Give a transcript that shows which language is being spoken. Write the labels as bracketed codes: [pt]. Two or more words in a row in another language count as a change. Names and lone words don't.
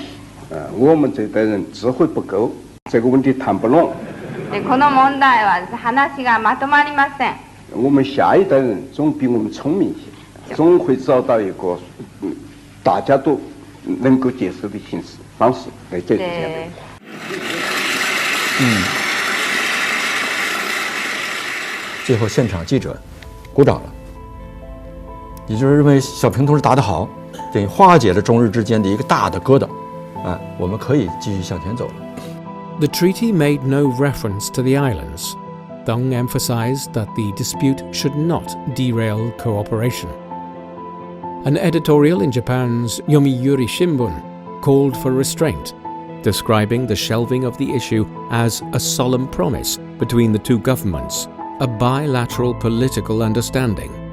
[zh] 我们这代人智慧不够，这个问题谈不拢。 [ja] この問題は話がまとまりません。 [zh] 我们下一代人总比我们聪明些，总会找到一个大家都能够接受的方式来解决这样的问题。最后现场记者鼓掌了，也就是认为小平同志答得好，等于化解了中日之间的一个大的疙瘩，我们可以继续向前走了。 [en] The treaty made no reference to the islands. Deng emphasized that the dispute should not derail cooperation. An editorial in Japan's Yomiuri Shimbun called for restraint, describing the shelving of the issue as a solemn promise between the two governments, a bilateral political understanding.